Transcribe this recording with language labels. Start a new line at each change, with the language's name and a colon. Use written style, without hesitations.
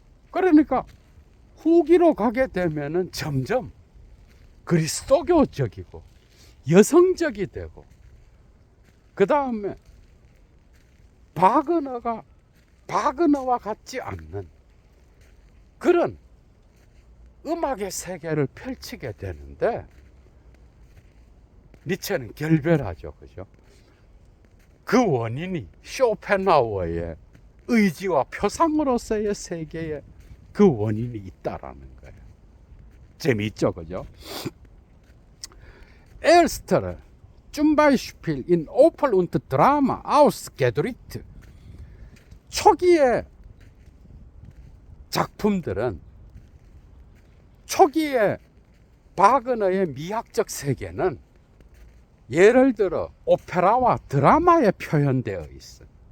Korean: 그러니까 후기로 가게 되면은 점점 그리스도교적이고 여성적이 되고, 그 다음에 바그너와 같지 않는 그런 음악의 세계를 펼치게 되는데, 니체는 결별하죠, 그죠? 그 원인이 쇼펜하우어의 의지와 표상으로서의 세계에 그 원인이 있다라는 거예요. 재미있죠, 그죠?
German: Erster zum Beispiel in Oper und Drama ausgedrückt.
Korean: 초기의 작품들은, 초기의 바그너의 미학적 세계는 예를 들어 오페라와 드라마에 표현되어 있어요.